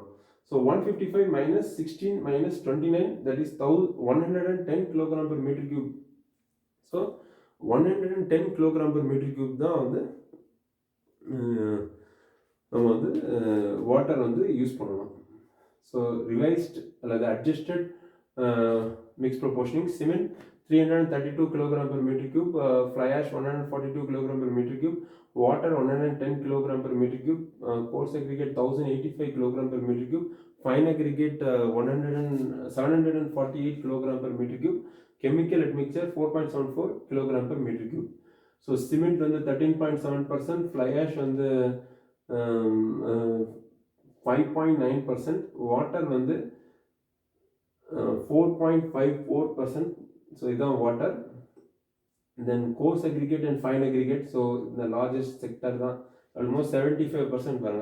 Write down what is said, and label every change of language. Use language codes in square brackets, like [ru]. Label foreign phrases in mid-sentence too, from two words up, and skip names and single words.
[en] so 155 minus 16 minus 29 that is 110 kilogram per meter cube. so 110 kilogram per meter cube [ta] தான் வந்து நம்ம வந்து வாட்டர் வந்து யூஸ் பண்ணணும். [en] so revised அல்லது adjusted mix proportioning cement 332 kilogram per meter cube, fly ash 142 kilogram per meter cube, water 110 kilogram per meter cube, coarse aggregate 1085 kilogram per meter cube, fine aggregate 748 kilogram per meter cube, chemical admixture 4.74 kilogram per meter cube. So cement வந்து 13.7%, fly ash வந்து 5.9%, water வந்து 4.54%. [ta] So இதான் வாட்டர். [en] then coarse aggregate and fine aggregate. [ta] ஸோ இந்த [en] largest sector [ta] தான். ஆல்மோஸ்ட் 75% பாருங்க.